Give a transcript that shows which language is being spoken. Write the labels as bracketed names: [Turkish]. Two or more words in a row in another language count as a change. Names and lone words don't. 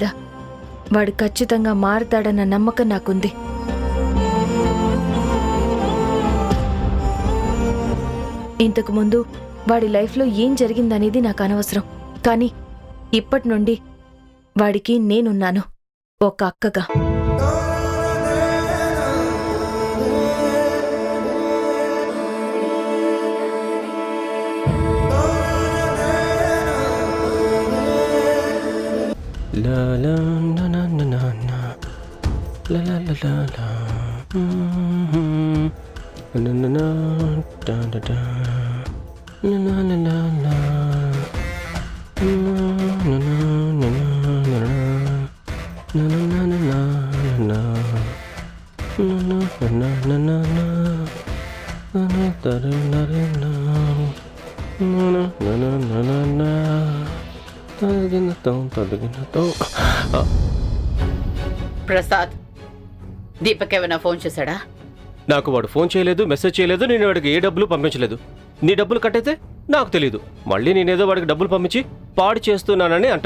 [Telugu] వాడు ఖచ్చితంగా మారుతాడన్న నమ్మకం నాకుంది. ఇంతకుముందు వాడి లైఫ్లో ఏం జరిగిందనేది నాకు అనవసరం. కానీ ఇప్పటి నుండి వాడికి నేనున్నాను, ఒక అక్కగా. La la na na na na na la la la la la na na na da da da la la la la la na na na na na na na na na na na na na na na na na da da na na na na na na na na ప్రసాద్, దీపక్ ఏమైనా ఫోన్ చేశాడా? నాకు వాడు ఫోన్ చేయలేదు, మెసేజ్ చేయలేదు. నేను వాడికి ఏ డబ్బులు పంపించలేదు. నీ డబ్బులు కట్టయితే నాకు తెలీదు. మళ్ళీ నేనేదో వాడికి డబ్బులు పంపించి పాడు చేస్తున్నానని అంటావు.